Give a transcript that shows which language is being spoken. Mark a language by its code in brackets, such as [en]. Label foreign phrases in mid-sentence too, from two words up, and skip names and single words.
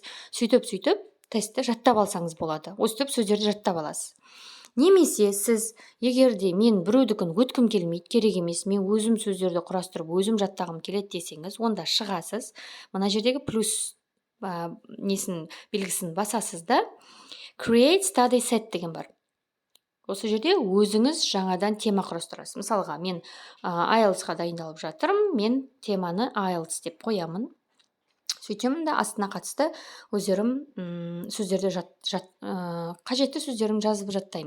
[kk] Сөйтіп тестті жаттап алсаңыз болады. Өстіп сөздерді жаттап аласыз. Немесе сіз егерде мен біреудікін өткім келмейді, керек емес, мен өзім сөздерді құрастырып, өзім жаттағым келеді десеңіз, онда шығасыз. Мына жердегі плюс белгісін басасыз да, [en] create study set [kk] деген бар. Осы жерде өзіңіз жаңадан тема құрастырасыз. Мысалға, мен IELTS-қа дайындалып жатырмын, мен теманы IELTS деп қоямын. Сөйтемін да астына қатысты өздерім сөздерді қажетті сөздерім жазып жаттаймын.